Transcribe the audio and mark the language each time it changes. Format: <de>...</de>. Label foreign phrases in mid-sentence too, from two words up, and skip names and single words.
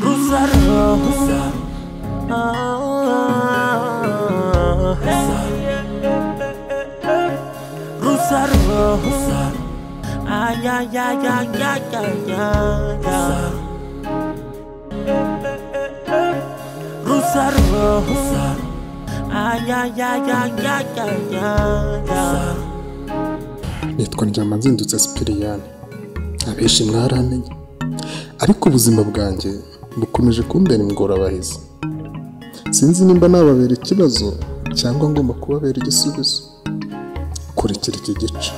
<rw>Rusaro ay ay ay ay ay ay Rusaro ay ay ay ay ay nitwa Ndyamanzindutse Sipiriyani abenshi mwaramenye ariko ubuzima bwanjye bukomeje kumbera ingorabahizi sinzi nimba nababera ikibazo cyangwa ngomba kubabera igisubizo kurikira iki gice</rw>